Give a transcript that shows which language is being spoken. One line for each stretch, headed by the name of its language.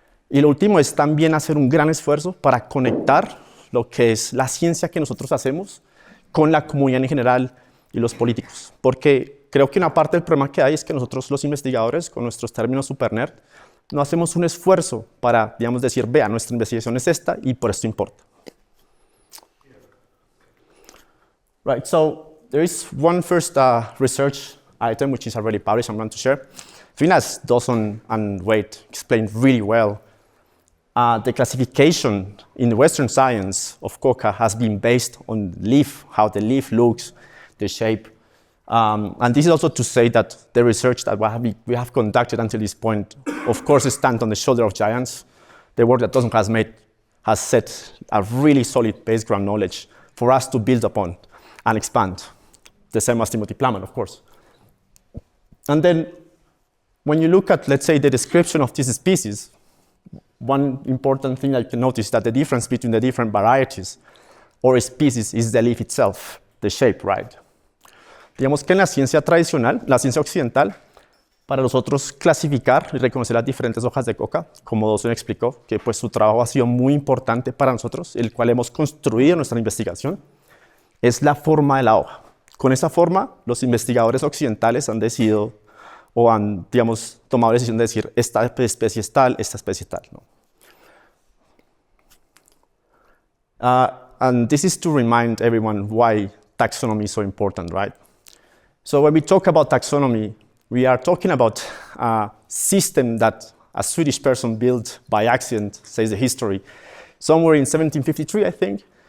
Spanish: Y lo último es también hacer un gran esfuerzo para conectar lo que es la ciencia que nosotros hacemos con la comunidad en general y los políticos. Porque creo que una parte del problema que hay es que nosotros los investigadores, con nuestros términos super nerd, no hacemos un esfuerzo para, decir, vea, nuestra investigación es esta y por esto importa.
English: Right, so there is one first research item which is already published I'm going to share. I think as Dawson and Wade explained really well, the classification in Western science of coca has been based on leaf, how the leaf looks, the shape. And this is also to say that the research that we have conducted until this point, of course, stands on the shoulder of giants. The work that Dawson has made has set a really solid baseground knowledge for us to build upon and expand. The same as Timothy Plummer, of course. And then when you look at, let's say, the description of this species, one important thing that you can notice is that the difference between the different varieties or species is the leaf itself, the shape, right?
Spanish: Digamos que en la ciencia tradicional, la ciencia occidental, para nosotros clasificar y reconocer las diferentes hojas de coca, como Dawson explicó, que pues su trabajo ha sido muy importante para nosotros, el cual hemos construido nuestra investigación, es la forma de la hoja. Con esa forma, los investigadores occidentales han decidido o han, tomado la decisión de decir esta especie es tal, esta especie es tal, ¿no?
English: And this is to remind everyone why taxonomy is so important, right? So when we talk about taxonomy, we are talking about a system that a Swedish person built by accident, says the history, somewhere in 1753, I think.